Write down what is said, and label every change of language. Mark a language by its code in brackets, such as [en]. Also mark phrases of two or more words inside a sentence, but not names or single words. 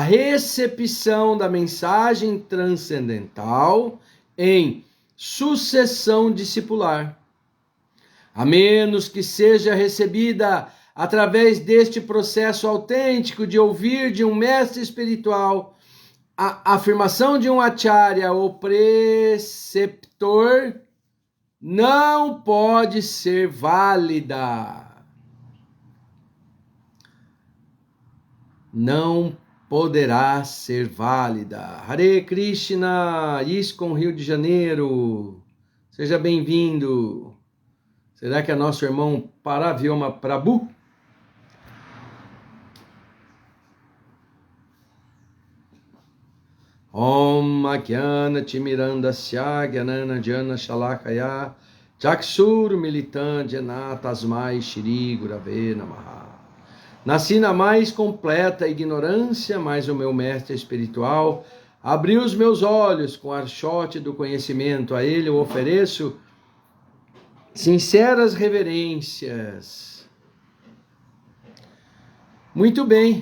[pt] recepção da mensagem transcendental em sucessão discipular, a menos que seja recebida através deste processo autêntico de ouvir de um mestre espiritual a afirmação de um acharya ou preceptor, não pode ser válida. Não poderá ser válida. [sa] Hare Krishna, [pt] ISKCON Rio de Janeiro. Seja bem-vindo. Será que é nosso irmão Paravyoma Prabhu? [sa] Om Agyana Timirandasya Gyanana Jana Shalakaya Chakshur Militan Jana Tasmai Shri Gurave Namaha. [pt] Nasci na mais completa ignorância, mas o meu mestre espiritual abriu os meus olhos com a archote do conhecimento. A ele eu ofereço sinceras reverências. Muito bem.